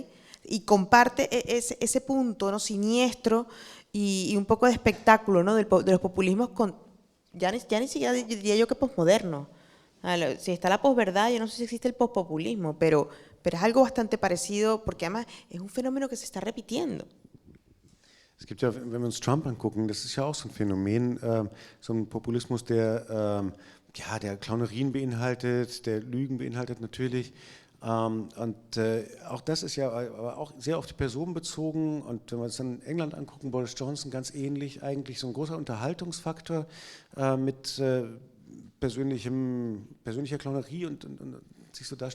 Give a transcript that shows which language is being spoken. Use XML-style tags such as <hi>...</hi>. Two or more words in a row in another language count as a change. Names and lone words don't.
<es>Y comparte ese punto, ¿no?, siniestro y un poco de espectáculo, ¿no?, de los populismos ya ni siquiera diría yo que posmoderno, Si está la posverdad, yo no sé si existe el pospopulismo, pero es algo bastante parecido, porque además es un fenómeno que se está repitiendo.</es> <de>Es gibt ja, wenn wir uns Trump angucken, das ist ja auch so ein Phänomen, so ein Populismus, der Clownerien beinhaltet, der Lügen beinhaltet natürlich. Auch das ist ja aber auch sehr auf die Person bezogen. Und wenn wir uns dann in England angucken, Boris Johnson ganz ähnlich, eigentlich so ein großer Unterhaltungsfaktor mit persönlicher Clownerie und sich so darstellen.</de>